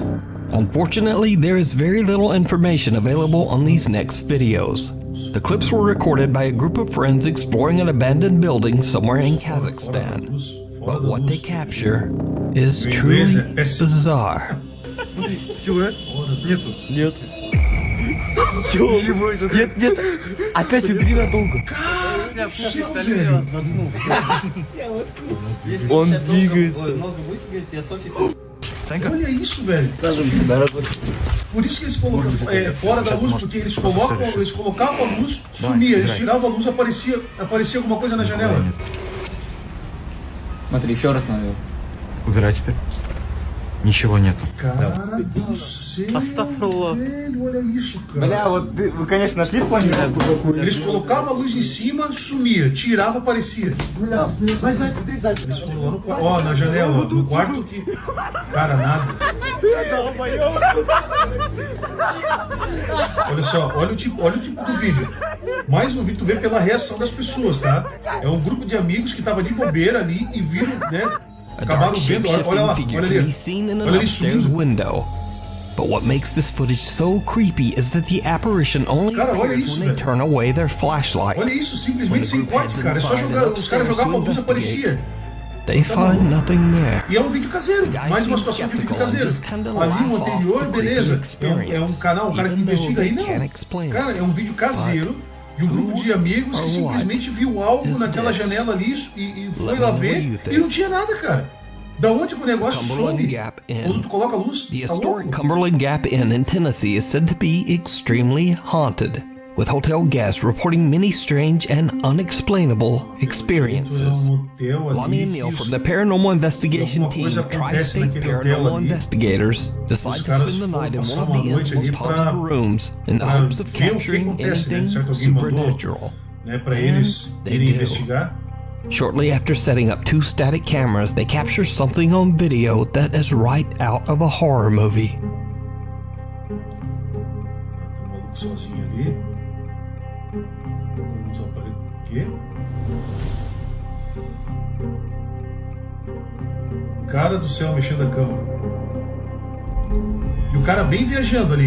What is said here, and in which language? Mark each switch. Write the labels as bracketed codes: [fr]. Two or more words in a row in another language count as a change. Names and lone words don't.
[en] Unfortunately, there is very little information available on these next videos. The clips were recorded by a group of friends exploring an abandoned building somewhere in Kazakhstan. But what they capture is truly bizarre. [ru] Опять убери надолго. [pt] Cara do céu, velho. [ru] Он двигается. [pt] Olha isso, velho. Por isso que eles colocam fora da luz, porque eles colocavam a luz, sumia, eles tiravam a luz, aparecia alguma coisa na janela. [ru] Смотри, еще раз надо. Убирай теперь. Ничего нету. Cara do céu, velho, olha isso, cara. Бля, вот вы, конечно, нашли в плане? [pt] Eles colocavam a luz em cima, sumia, tirava, aparecia. Eles foram lá no quarto, ó, na janela, no quarto que... Cara, nada. Olha só, olha o tipo do vídeo. Mais um vídeo, tu vê pela reação das pessoas, tá? É um grupo de amigos que tava de bobeira ali e viram, né? [en] A dark shape-shifting figure can be seen in an upstairs window. But what makes this footage so creepy is that the apparition only appears when they turn away their flashlight. [pt] Olha isso, simplesmente sem corte, cara. É só jogar, os caras jogavam a luz e aparecia. [en] They find nothing there. [pt] E é um vídeo caseiro, mais uma situação de vídeo caseiro. Ali no anterior, beleza, é um canal, um cara que investiga aí, não. Cara, é um vídeo caseiro de um grupo de amigos que simplesmente viu algo naquela janela ali e foi lá ver e não tinha nada, cara. Da onde o negócio some? Quando tu coloca a luz, [en] The historic Cumberland Gap Inn in Tennessee is said to be extremely haunted, with hotel guests reporting many strange and unexplainable experiences. Lonnie and Neil from the paranormal investigation team, Tri-State Paranormal Investigators, decide to spend the night in one of the inn's most haunted rooms in the hopes of capturing anything supernatural. And they do. Shortly after setting up 2 static cameras, they capture something on video that is right out of a horror movie. [pt] Sozinho ali. Vamos aparelhar o quê? Cara do céu, mexendo a cama. E o cara bem viajando ali.